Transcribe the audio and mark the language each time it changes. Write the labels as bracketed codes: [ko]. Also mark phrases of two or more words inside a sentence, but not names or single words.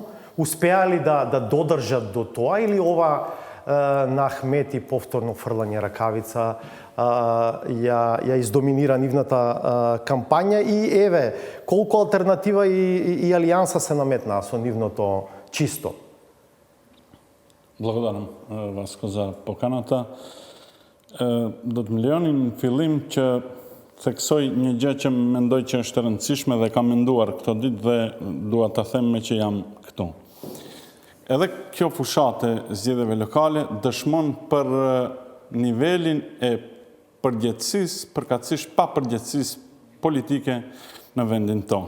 [mk] Успеа ли да додржат до тоа или ова на Ахмети повторно фрлање ракавица ја издоминира нивната кампања и еве колку алтернатива и алијанса се наметнаа со нивното чисто. Благодарам, Васко, за поканата. [sq] Do të më lejoni në fillim që theksoj një gjë që mendoj që është e rëndësishme dhe kam menduar këto ditë dhe dua ta them me që jam këtu. Edhe kjo fushate zgjedhjeve lokale dëshmon për nivelin e përgjegjësisë, përkatësisht pa përgjegjësisë politike në vendin tonë.